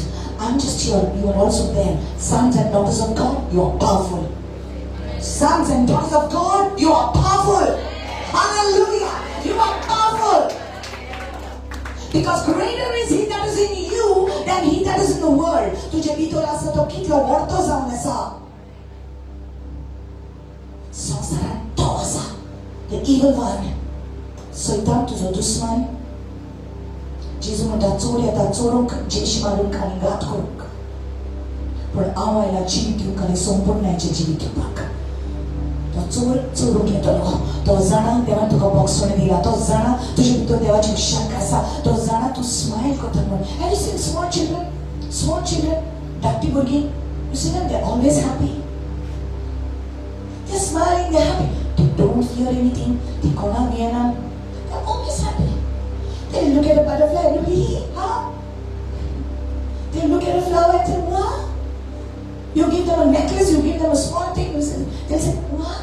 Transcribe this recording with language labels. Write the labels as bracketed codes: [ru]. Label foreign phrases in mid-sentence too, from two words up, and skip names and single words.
[en] I'm just here, you are also there. Sons and daughters of God, you are powerful. Sons and daughters of God, you are powerful. Hallelujah. You are powerful. Because greater is He that is in you than he that is in the world. [kok] तुझे भीतर असं तो कितलो वरतो जाऊन असा. संसारात तो असा. [en] The evil one. [kok] सैतान तुझो दुश्मन. जेजू म्हणटा चोर येता चोरूंक जेश मारूंक आनी घात करूंक. पण हांव आयला जिवीत दिवंक आनी संपूर्णाचें जिवीत दिवपाक. तो चोर चोरूंक येतलो. तो जाणा देवान तुका बोगसोण दिला. तो जाणा तुजे भितर देवाची शक्ती आसा. तो जाणा तूं स्माइल करता म्हणून. [en] Have you seen small children? Small children, [kok] धाकटी भुरगीं. [en] You see them? They're always happy. They're smiling. They're happy. They don't fear anything. They [kok] konak भियेना. [en] They're always happy. They look at a butterfly and be, huh? They look at a flower and say, what? You give them a necklace, you give them a small thing, they'll say, what?